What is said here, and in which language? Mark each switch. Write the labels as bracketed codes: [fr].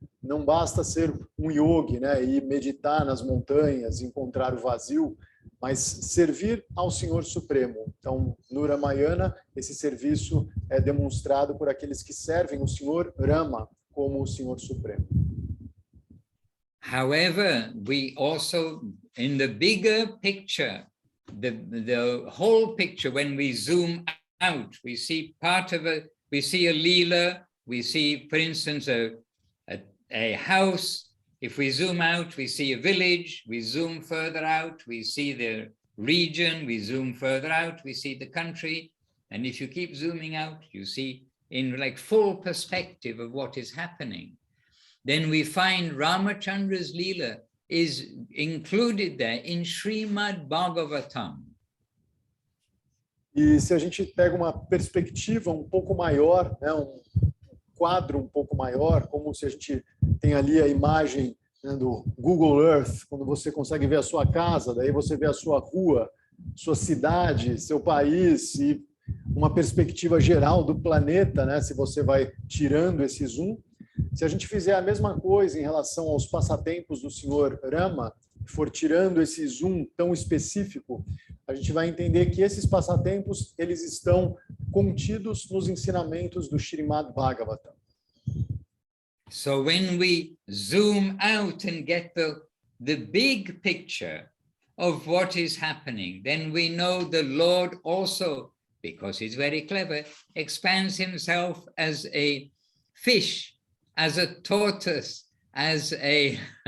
[pt] Não basta ser um yogi, né, e meditar nas montanhas, encontrar o vazio, mas servir ao Senhor Supremo. Então, no Ramayana, esse serviço é demonstrado por aqueles que servem o Senhor Rama como o Senhor Supremo. [en] However, we also, in the bigger picture, the whole picture, when we zoom out, we see part of it, we see a lila, we see, for instance, a house. If we zoom out, we see a village. We zoom further out, we see the region. We zoom further out, we see the country. And if you keep zooming out, you see in like full perspective of what is happening. Then we find Ramachandra's Leela is included there in Srimad Bhagavatam. [pt] E se a gente pega uma perspectiva um pouco maior, né, um quadro um pouco maior, como se a gente tem ali a imagem, né, do Google Earth, quando você consegue ver a sua casa, daí você vê a sua rua, sua cidade, seu país e uma perspectiva geral do planeta, né, se você vai tirando esse zoom. Se a gente fizer a mesma coisa em relação aos passatempos do Senhor Rama, for tirando esse zoom tão específico, a gente vai entender que esses passatempos eles estão contidos nos ensinamentos do Srimad Bhagavatam. [en] So when we zoom out and get the big picture of what is happening, then we know the Lord also, because he's very clever, expands himself as a fish, as a tortoise, as a